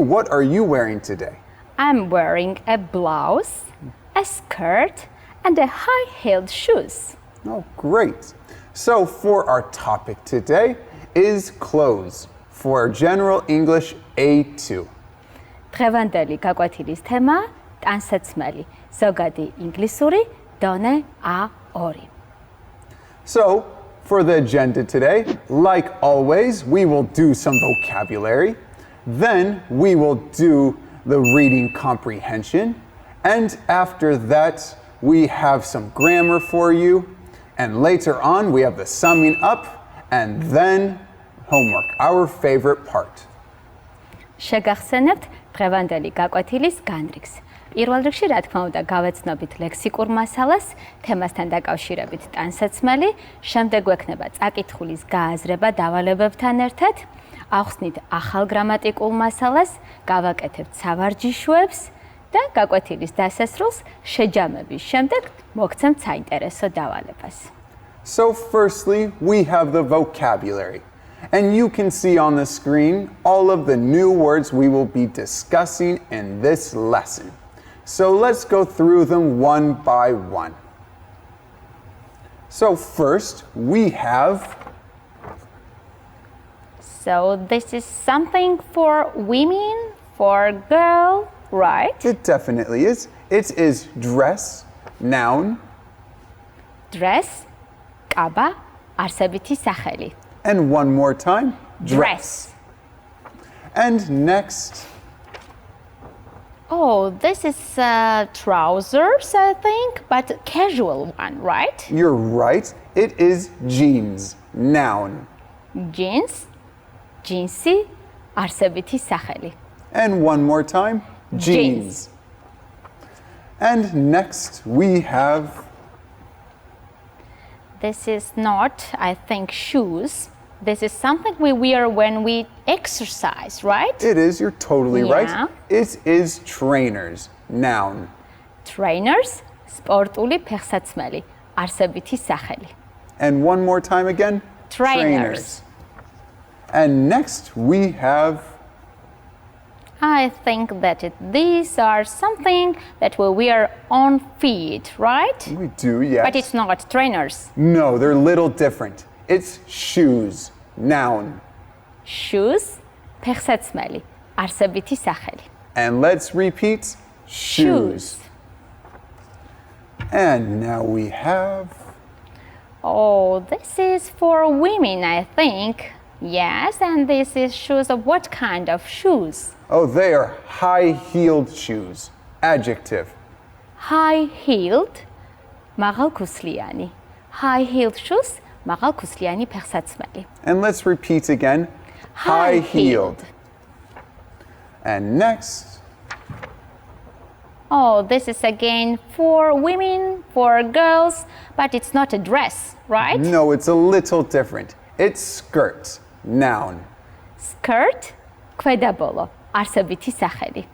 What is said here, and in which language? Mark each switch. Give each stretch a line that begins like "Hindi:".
English: What are you wearing today? I'm wearing a blouse, a skirt, and a high-heeled shoes. Oh, great. So for our topic today is clothes for General English A2.
Georgian: დღევანდელი გაკვეთილის თემა ტანსაცმელი, ზოგადი ინგლისური, დონე A2.
English: So for the agenda today, like always, we will do some vocabulary. Then we will do the reading comprehension. And after that, we have some grammar for you. And later on, we have the summing up and then homework, our favorite part.
Georgian: შეგახსენებთ დღევანდელი გაკვეთილის განრიგს. პირველ რიგში, რა თქმა უნდა, გავეცნობით ლექსიკურ მასალას, თემასთან დაკავშირებით ტანსაცმელი, შემდეგ გვექნება წაკითხulis გააზრება დავალებებთან ერთად, ახსნით ახალ გრამატიკულ მასალას, გავაკეთებთ სავარჯიშოებს და გაკვეთილის დასასრულს შეჯამების შემდეგ მოგცემთ საინტერესო დავალებას.
English: So firstly, we have the vocabulary. And you can see on the screen all of the new words we will be discussing in this lesson. So let's go through them one by one. So first, we have... So this is something for women, for girl, right? It definitely is. It is dress, noun.
Georgian: Dress, კაბა, არსებითი სახელი.
English: And one more time, Dress. And next, Oh, this is trousers, I think, but casual one, right? you're right, it is jeans, noun.
Georgian: Jeans, ჯინსი, არსებითი სახელი.
English: And one more time, jeans. And next we have, This is not, I think, shoes. This is something we wear when we exercise, right? it is, you're totally Yeah. right, it is trainers, noun.
Georgian: Trainers, სპორტული ფეხსაცმელი, არსებითი სახელი.
English: And one more time again, Trainers. And next we have, I think that these are something that we wear on feet, right? we do, yes. But it's not trainers. No, they're a little different. It's shoes, noun.
Georgian: Shoes, ფეხსაცმელი, არსებითი სახელი.
English: And let's repeat, shoes. And now we have, Oh, this is for women, I think. Yes, and this is shoes of what kind of shoes? oh, they are high-heeled shoes. Adjective.
Georgian: High-heeled, მაღალქუსლიანი. High-heeled shoes, მაღალქუსლიანი ფეხსაცმელი.
English: And let's repeat again, high-heeled. And next, Oh, this is again for women, for girls, but it's not a dress, right? no, it's a little different. It's skirt, noun.
Georgian: Skirt, ქვედაბოლო, არსებითი სახელი.